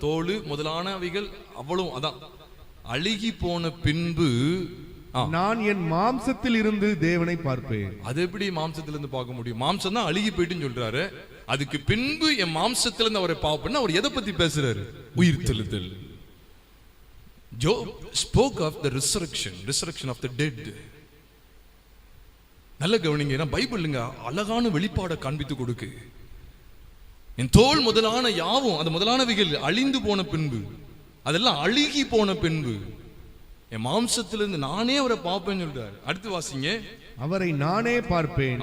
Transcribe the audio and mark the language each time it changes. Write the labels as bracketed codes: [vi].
[ta] தோல் முதலானவைகள் அவ்வளவு அதான் அழுகி போன பின்பு நான் என் மாம்சத்தில் இருந்து தேவனை பார்ப்பேன். அது எப்படி மாம்சத்திலிருந்து பார்க்க முடியும்? மாம்சம் தான் அழுகி போயிட்டுன்னு சொல்றாரு. அதுக்கு பின்பு என் மாம்சத்திலிருந்து அவரை பார்ப்பேன். அவர் எதை பத்தி பேசுறாரு? உயிர்த்தெழுதல். [en] Job spoke of the resurrection of the dead. [ta] நல்ல கவனிங்க. பைபிளுங்க அழகான வெளிப்பாட காண்பித்து கொடுக்கு. என் தோல் முதலான யாவும், அந்த முதலானவைகள் அழிந்து போன பின்பு, அதெல்லாம் அழுகி போன பின்பு என் மாம்சத்திலிருந்து நானே அவரை பார்ப்பேன்னு சொல்றாரு. அடுத்து வாசிங்க. அவரை நானே பார்ப்பேன்.